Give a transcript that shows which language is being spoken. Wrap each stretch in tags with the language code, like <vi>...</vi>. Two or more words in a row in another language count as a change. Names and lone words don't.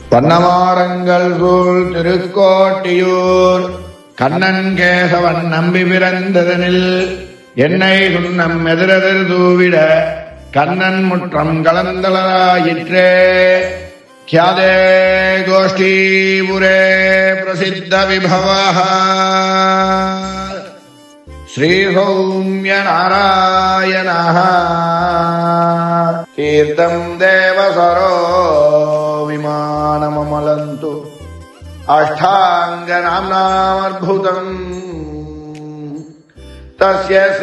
<ta>பன்னமாரங்கள் சூழ் திருக்கோட்டியூர் கண்ணன் கேசவன் நம்பி பிறந்ததனில் என்னை சுண்ணம் எதிரெதிர் தூவிட கண்ணன் முற்றம் கலந்தளராயிற்றே.</ta> <sa>ख्यादे गोष्ठीपुरे प्रसिद्ध विभवः श्रीसौम्य नारायणः तीर्थं देवसरो विमानममलन्तु अष्टाङ्गनाम्नामद्भुतम् तस्य</sa>